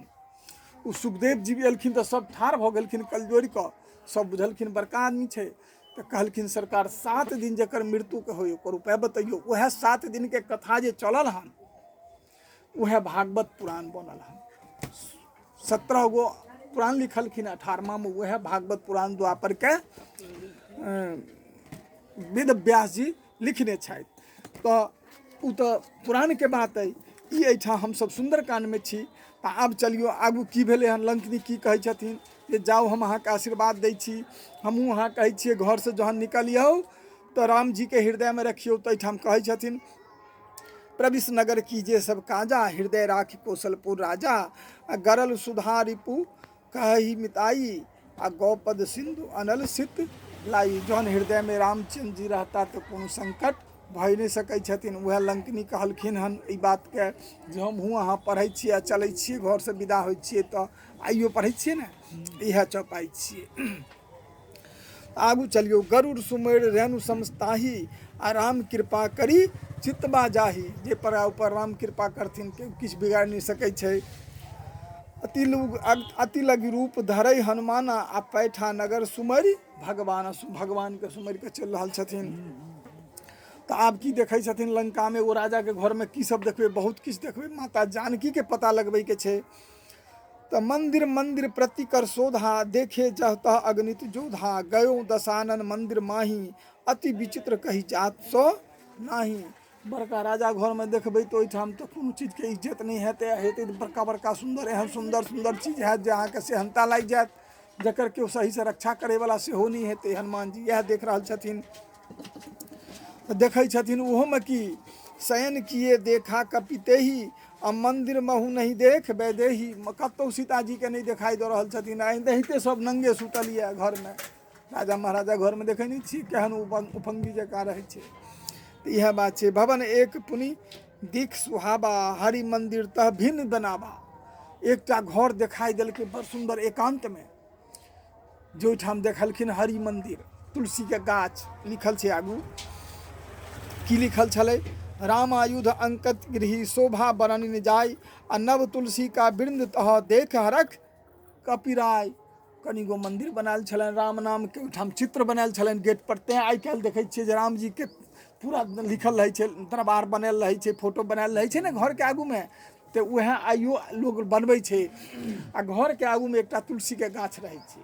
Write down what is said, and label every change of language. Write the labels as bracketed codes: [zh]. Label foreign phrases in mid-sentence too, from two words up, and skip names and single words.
[mai] उ सुखदेव जी भी एलखिन तो सब ठाढ़ भऽ गेलखिन कल जोड़ि कऽ, सब बुझलखिन बड़का आदमी छै, तो कहलखिन सरकार 7 दिन जकर मृत्यु के होय ओकर उपाय बतैयो। वह 7 दिन के कथा जे चलल हन, वह भागवत पुराण बनल हन। 17 गो पुराण लिखलखिन, 18वां में वह भागवत पुराण द्वापर के वेद व्यास जी लिखने छथि। तो उ तो पुराण के बात है। ई एहिठाम हमसब सुंदरकांड में छी। तऽ आब चलियो आगू की भेलै हन। लंकनी की कहै छथिन जे जाउ हम अहाँके आशीर्वाद दै छी, हमहूँ अहाँ कहै छियै घर से जहन निकलियौ तऽ राम जी के हृदय में रखियौ। तऽ एहिठाम कहै छथिन [awa] प्रविश नगर कीजे सब काजा, हृदय राखि कौशलपुर राजा। आ गरल सुधा रिपु कहि मिताई, आ गौपद सिंधु अनल सित लाई। [mai] जौन हृदय में रामचंद्र जी रहता तो कोनो संकट भय नहीं सकै छथिन। वह लंकनी कहलखिन हन ई बात के जे हमहूँ अहाँ पढ़ै छियै आ चलै छियै घर से विदा होइ छियै तऽ आइयो पढ़ै छियै ने, इएह चौपाई छियै। आगू चलियो [awa] गरुड़ सुमेर रेणु समस्ताही, आ राम कृपा करी चितबा जाही। [mai] जे पर ऊपर राम कृपा करथिन के किछु बिगाड़ नहीं सकै छै। [awa] अति लगी रूप धरई हनुमाना, आ पैठा नगर सुमरि भगवान। [mai] भगवान के सुमरि के चलि रहल छथिन। तऽ आब की देखै छथिन लंका में, ओ राजा के घर में की सब देखबै, बहुत किछु देखबै। माता जानकी के पता लगबै के छै। [awa] तऽ मंदिर मंदिर प्रति कर शोधा, देखे जहतः अगणित जोधा। गयो दशानन मंदिर माही, अति विचित्र कही जात सो नाही। [mai] बड़का राजा घर में देखबै तो ओहिठाम तो कोनो चीज के इज्जत नहीं हेतै। हेतै तऽ बड़का बड़का सुंदर एहन सुंदर सुंदर चीज हैत जे अहाँके सेहनता लागि जायत, जकर केओ सही से रक्षा करे वाला सेहो नहीं हेतै। हनुमान जी इएह देख रहल छथिन। देखै छथिन ओहो में [awa] की शयन किए देखा कपितेही, आ मंदिर महु नहीं देख वैदेही। [mai] कतौ सीताजी के नहीं दिखाई दे रहल छथिन। एनाहिते सब नंगे सुतल ये घर में। राजा महाराजा घर में देखे नहीं छी केहन उफंगी जकाँ रहै छै। तऽ इएह बात छै। [awa] भवन एक पुनि दिख सुहाबा, हरि मंदिर तह भिन्न बनाबा। [mai] एकटा घर देखाई देलकै बड़ सुंदर एकांत में, जो ओहिठाम देखलखिन हरि मंदिर, तुलसी के गाछ। लिखल छै आगू की लिखल छलै, [awa] रामायुध अंकत गृही शोभा बरन जाय, आ नव तुलसी का वृंद तह देख हरख कपिराय। [mai] कनि गो मंदिर बनायल छलनि, राम नाम के ओहिठाम चित्र बनायल छलनि गेट पर। तें आइ काल्हि देखै छियै जे राम जी के पूरा लिखल रहै छै, दरबार बनल रहै छै, फोटो बनायल रहै छै ने घर के आगू में। तऽ उएह आइयो लोग बनबै छै। आ घर के आगू में एकटा तुलसी के गाछ रहै छै।